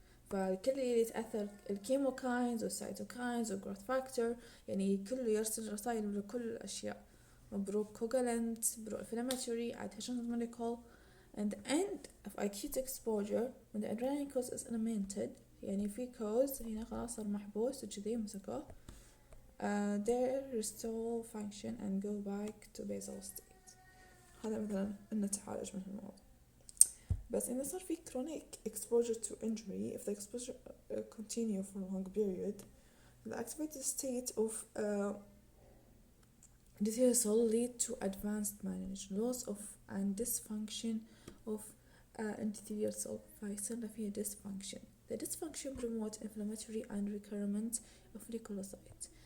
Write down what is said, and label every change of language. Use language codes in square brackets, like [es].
[ar] فالكل اللي يتأثر الكيموكاينز والسيتوكاينز والجروث فاكتور، يعني كله يرسل رسائل لكل الأشياء. [en] pro-coagulant, pro-inflammatory, adhesions molecule. And the end of acute exposure when the adrenaline cause is eliminated، [ar] يعني في cause هنا خلاص صار محبوس وكذي مسكوه، [en] they restore function and go back to basal state. [ar] هذا مثلا إنه تعالج من الموضوع. بس إذا صار في [en] chronic exposure to injury, if the exposure continue for a long period, the activated state of endothelial cell lead to advanced managed loss of and dysfunction of endothelial cell. [ar] فيصير فيها dysfunction. [en] The dysfunction promote inflammatory and recruitment of leukocytes.